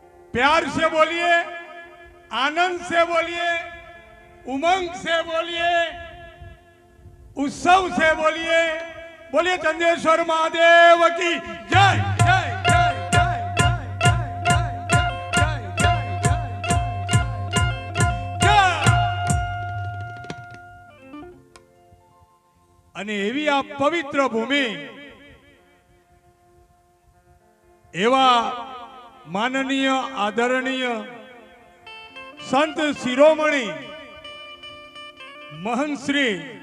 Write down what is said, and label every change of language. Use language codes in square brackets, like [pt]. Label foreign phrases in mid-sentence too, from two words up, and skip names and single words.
[hi] प्यार से बोलिए, आनंद से बोलिए, उमंग से बोलिए, उत्सव से बोलिए। बोलिए चंदेश्वर महादेव की जय जय जय जय [gu] અને એવી આ પવિત્ર ભૂમિ એવા માનનીય આદરણીય સંત શિરોમણી મહંત શ્રી